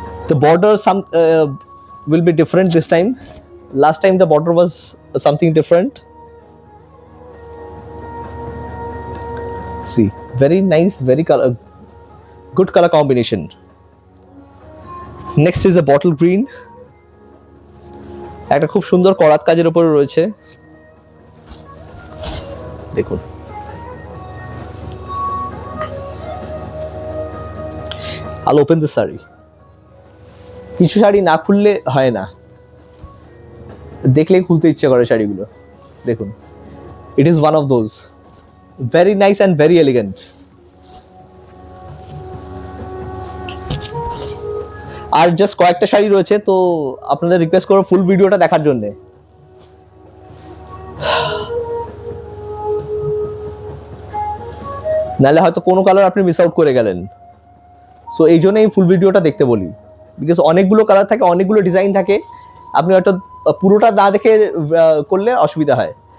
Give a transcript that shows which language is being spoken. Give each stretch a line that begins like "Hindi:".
English: The border will be different this time. Last time the border was something different. See, very nice, very good color combination. Next is a bottle green.
Bangla: একটা খুব সুন্দর করাত কাজের উপরে রয়েছে, দেখুন।
English: I'll open the saree.
Bangla: কিছু শাড়ি না খুললে হয় না, দেখলেই খুলতে ইচ্ছে করে শাড়িগুলো।
English: দেখুন, it is one of those, very nice and very elegant.
Bangla: আর just কয়েকটা শাড়ি রয়েছে, তো আপনাদের রিকোয়েস্ট করব ফুল ভিডিওটা দেখার জন্য। নাহলে হয়তো কোনো কালার আপনি মিস আউট করে গেলেন। সো এই জন্য এই ফুল ভিডিওটা দেখতে বলি, বিকজ অনেকগুলো কালার থাকে, অনেকগুলো ডিজাইন থাকে, আপনি হয়তো পুরোটা না দেখে করলে অসুবিধা হয়।